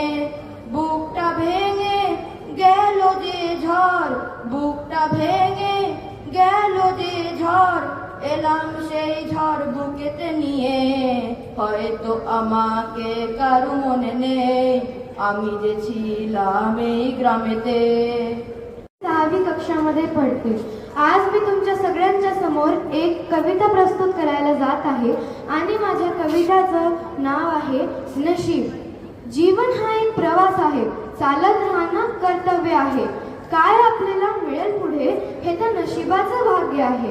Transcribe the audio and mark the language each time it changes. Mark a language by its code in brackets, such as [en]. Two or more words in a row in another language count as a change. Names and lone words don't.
[bn] বুকটা ভেঙে গেল যে ঝড়, বুকটা ভেঙে গেল যে ঝড়, এলাম সেই ঝড় বুকেতে নিয়ে। হয়তো আমাকে কারু মনে নেই, আমি जे ছিলাম এই গ্রামেতে। [mr] 6वी कक्षामध्ये पडते। आज मी तुमच्या सगळ्यांच्या समोर एक कविता प्रस्तुत करायला जात आहे आणि माझ्या कविताचं नाव आहे नशीब। जीवन हा एक प्रवास आहे, चालत राहणं कर्तव्य आहे। काय आपल्याला मिळेल पुढे हे तर नशिबाचं भाग्य आहे।